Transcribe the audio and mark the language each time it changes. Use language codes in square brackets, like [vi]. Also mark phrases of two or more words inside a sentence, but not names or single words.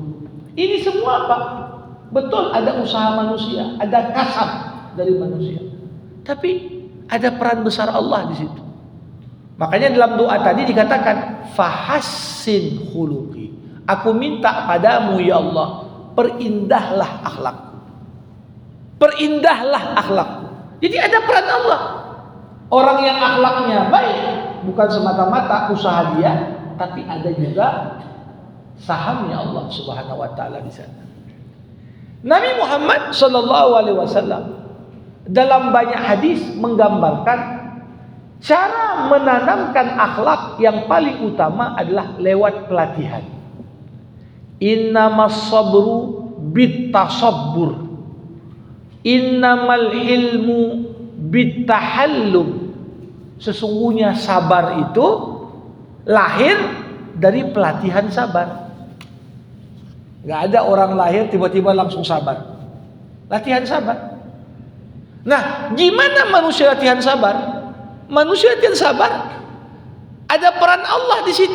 [id] Ini semua apa? Betul ada usaha manusia, ada kasab dari manusia. Tapi ada peran besar Allah di situ. Makanya dalam doa tadi dikatakan [ar] فحسن خلقي. [id] Aku minta padamu ya Allah, perindahlah akhlakku. Perindahlah akhlakku. Jadi ada peran Allah. Orang yang akhlaknya baik bukan semata-mata usaha dia, tapi ada juga sahamnya Allah [ar] سبحانه وتعالى [id] di sana. Nabi Muhammad [ar] صلى الله عليه وسلم [id] dalam banyak hadis menggambarkan cara menanamkan akhlak yang paling utama adalah lewat pelatihan. [ar] إنما الصبر بالتصبر. إنما الحلم بالتحلم. [id] Sesungguhnya sabar itu lahir dari pelatihan sabar. Gak ada orang lahir tiba-tiba langsung sabar. Latihan sabar. Nah, gimana manusia latihan sabar? Manusia yang sabar, ada peran Allah di situ.